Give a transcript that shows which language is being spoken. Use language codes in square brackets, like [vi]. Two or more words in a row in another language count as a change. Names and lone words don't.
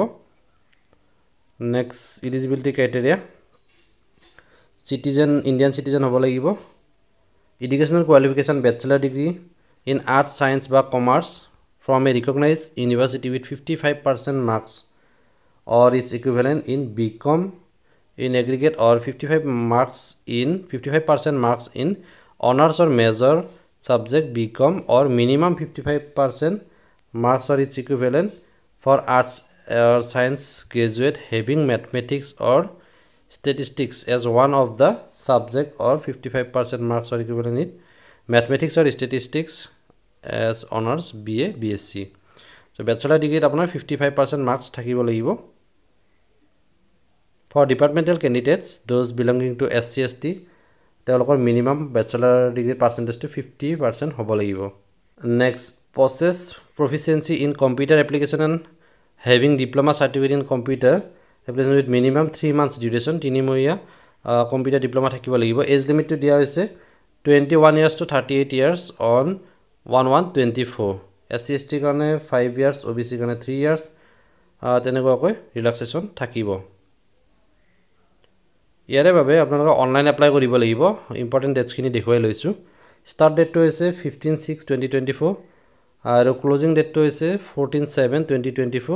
[en] Next eligibility criteria Indian citizen [as] হ'ব লাগিব। [en] Educational qualification bachelor degree in arts science বা commerce from a recognise university with 55% marks or its equivalent in BCom in aggregate or 55% marks in honors or major subject BCom or minimum 55% marks or its equivalent for arts or science graduate having mathematics or statistics as one of the subject or 55% marks or equivalent in mathematics or statistics as honors BA BSc. So bachelor degree আপোনাৰ 55% marks [as] থাকিব লাগিব। [en] For departmental candidates, those belonging to SC ST, তেওঁলোকৰ minimum bachelor degree percentageটো 50% [as] হ'ব লাগিব। [en] Next process proficiency in computer application and having diploma certificate in computer application with minimum 3 months ডিউৰেশ্যন, [as] তিনিমহীয়া কম্পিউটাৰ ডিপ্ল'মা থাকিব লাগিব। [en] age limitটো [as] দিয়া হৈছে [en] 21 years to 38 years অন 1124। [as] SC ST কাৰণে 5 years, OBC কাৰণে 3 years তেনেকুৱাকৈ ৰিলেক্সেশ্যন থাকিব। ইয়াৰে বাবে আপোনালোকে অনলাইন এপ্লাই কৰিব লাগিব। [en] important datesখিনি [as] দেখুৱাই লৈছোঁ। ষ্টাৰ্ট ডেটটো হৈছে 15/6/2024 আৰু ক্লজিং ডেটটো হৈছে 14/7/2024।